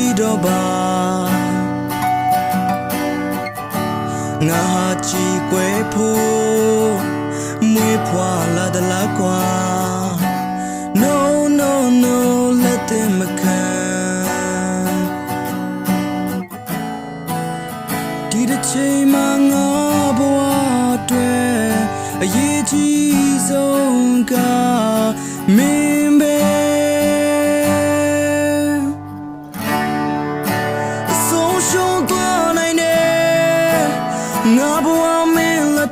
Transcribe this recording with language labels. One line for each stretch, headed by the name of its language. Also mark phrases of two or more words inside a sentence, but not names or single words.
Burmese: တော့ပါငါဟာကြည်ကွယ်ဖို့မွေးဖွာလာတလားကွာ
English: No no no let them come
Burmese: ဒီတစ်ချိန်မှာငါဘဝအတွက်အရေးကြီးဆုံးကမင်းပဲ ဆုံးရှုံးသွားနိုင်တယ်ငါဘဝမင်းလက်